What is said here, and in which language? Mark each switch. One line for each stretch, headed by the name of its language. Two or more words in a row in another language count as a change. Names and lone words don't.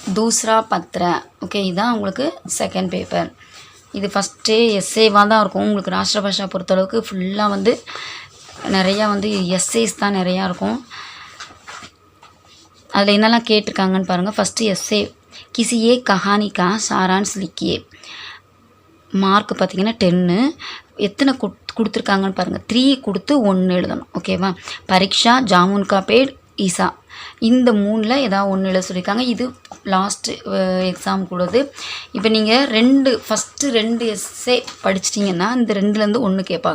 Hindi: दूसरा पत्र.
Tamil: ஓகே, இதுதான் உங்களுக்கு
English: second paper.
Tamil: இது ஃபஸ்ட்டே எஸ்ஏவாக தான் இருக்கும். உங்களுக்கு
Hindi: राष्ट्र भाषा
Tamil: பொறுத்தளவுக்கு ஃபுல்லாக வந்து நிறையா வந்து எஸ்ஏஸ் தான் நிறையா இருக்கும். அதில் என்னெல்லாம் கேட்டிருக்காங்கன்னு பாருங்கள்.
English: first SA
Hindi: किसी एक कहानी का सारांश लिखिए.
Tamil: மார்க் பார்த்தீங்கன்னா 10. எத்தனை கொடுத்துருக்காங்கன்னு பாருங்கள். 3 கொடுத்து 1 எழுதணும். ஓகேவா, பரீட்சா, ஜாமுன் கா பேட், ஈசா, இந்த 3ல் ஏதாவது 1 எழுத சொல்லியிருக்காங்க. இது
English: last exam
Tamil: கூடது. இப்போ நீங்கள் ஃபஸ்ட்டு 2 எஸ்ஸே படிச்சிட்டிங்கன்னா இந்த 2லேருந்து 1 கேட்பாங்க.